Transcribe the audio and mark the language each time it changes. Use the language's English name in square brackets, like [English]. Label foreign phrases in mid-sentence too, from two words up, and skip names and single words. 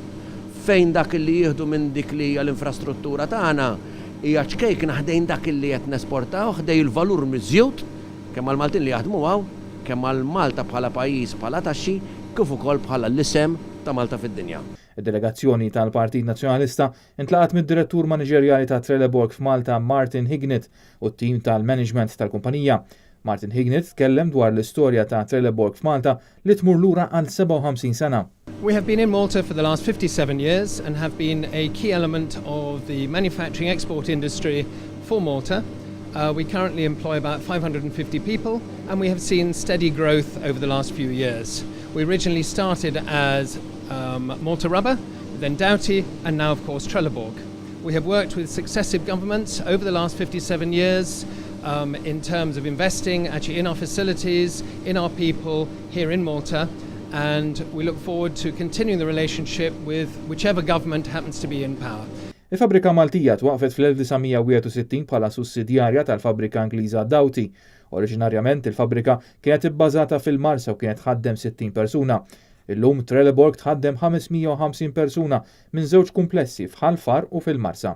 [Maltese] fejn dak li jieħdu minn dik li hija l-infrastruttura tagħna hija ċkejk naħdejn dak li qed nesportaw ħdej il-valur miżjud kemm għall-Maltin li jaħdmu hawn, kemm għal Malta bħala pajjiż bħala taxxi kif ukoll bħala l-isem ta' Malta fid-dinja. Id-delegazzjoni tal-Partit Nazzjonalista intlaqat mid-Direttur Maniġerjali ta' Trelleborg f'Malta Martin Hignett u t-tim tal-management tal-kumpanija. Martin Hignett tkellem dwar l-istorja ta' Trelleborg f'Malta li tmur lura għal 57 sena. [English] We have been in Malta for the last 57 years and have been a key element of the manufacturing export industry for Malta. We currently employ about 550 people and we have seen steady growth over the last few years. We originally started as Malta Rubber, then Doughty and now of course Trelleborg. We have worked with successive governments over the last 57 years in terms of investing actually in our facilities, in our people here in Malta, and we look forward to continuing the relationship with whichever government happens to be in power. [Maltese] Il-fabrika Maltija twaqfet fl-1961 bħala sussidjarja tal-fabrika Ingliża Doughty. Oriġinarjament il-fabrika kienet ibbażata fil-Marsa u kienet tħaddem 60 persuna. Illum Trelleborg tħaddem 550 persuna minn żewġ komplessi f'Ħal-Far u fil-Marsa.